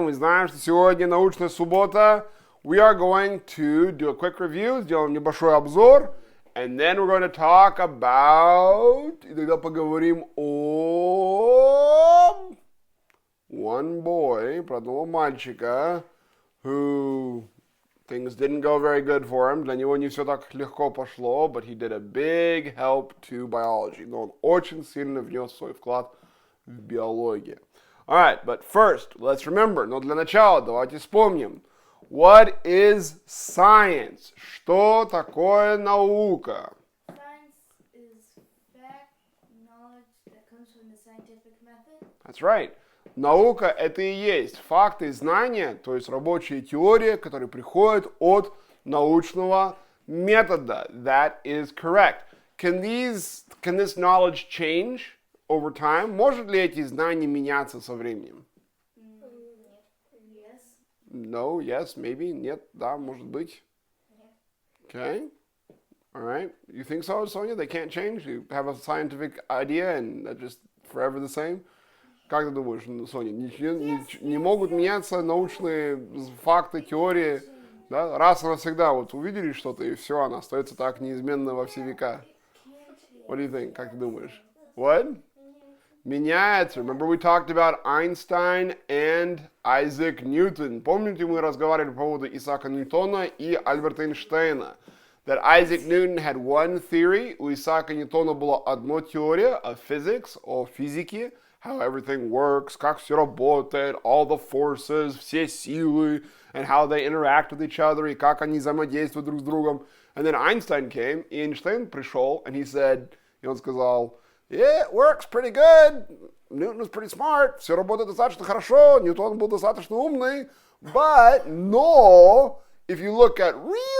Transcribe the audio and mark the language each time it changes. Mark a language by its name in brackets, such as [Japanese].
[Russian] Мы знаем, что сегодня научная суббота. [English] We are going to do a quick review. [Russian] Сделаем небольшой обзор. [English] And then we're going to talk about... [Russian] И тогда поговорим о... [English] One boy, [Russian] про одного мальчика, [English] who things didn't go very good for him. [Russian] Для него не все так легко пошло, [English] but he did a big help to biology. [Russian] Но он очень сильно внес свой вклад в биологию. [English] Alright, but first, let's remember. [Russian] Но для начала давайте вспомним. [English] What is science? [Russian] Что такое наука? [English] Science is fact, knowledge that comes from the scientific method. That's right. [Russian] Наука – это и есть факты и знания, то есть рабочая теория, которые приходят от научного метода. [English] That is correct. Can this knowledge change over time? [Russian] Может ли эти знания меняться со временем? [English] Yes. No, yes, maybe, [Russian] нет, да, может быть. [English] Okay. All right. You think so, Sonia? They can't change? You have a scientific idea and they're just forever the same? [Russian] Как ты думаешь, Соня, не могут меняться научные факты, теории, да? Раз и навсегда вот увидели что-то, и все, она остается так неизменно во все века. [English] What do you think? [Russian] Как ты думаешь? [English] What? [Russian] Меняется. [English] Remember we talked about Einstein and Isaac Newton. [Russian] Помните, мы разговаривали по поводу Исаака Ньютона и Альберта Эйнштейна? [English] That Isaac Newton had one theory. [Russian] У Исаака Ньютона была одна теория [English] of physics, [Russian] о физике. [English] How everything works, [Russian] как все работает, [English] all the forces, [Russian] все силы, [English] and how they interact with each other, [Russian] и как они взаимодействуют друг с другом. [English] And then Einstein came, [Russian] и Эйнштейн пришел, [English] and he said, [Russian] и он сказал, [English] yeah, it works pretty good, Newton was pretty smart, [Russian] все работает достаточно хорошо, Ньютон был достаточно умный, [English] but, no, if you look at really